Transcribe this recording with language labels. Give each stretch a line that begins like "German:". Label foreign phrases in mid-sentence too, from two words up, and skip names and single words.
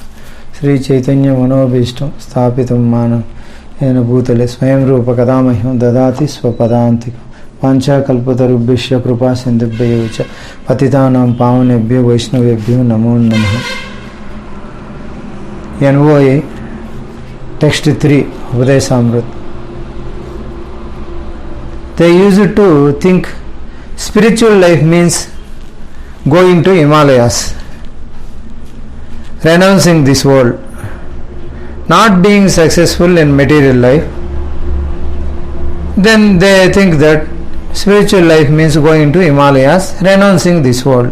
Sanskrit: శ్రీచైతన్యమనోభీష్టం స్థాపితం మానం येन భూతలే స్వయం రూపకథామహ్యం దదాతి స్వపదాంతికం. వాంఛాకల్పతరుభ్యశ్చ కృపా సింధుభ్యో చ పతితానాం పావనేభ్యో వైష్ణవేభ్యో నమో నమః.
English: NOA text 3 Upadeshamrit. They used to think spiritual life means going to Himalayas, renouncing this world, not being successful in material life. Then they think that spiritual life means going to Himalayas, renouncing this world.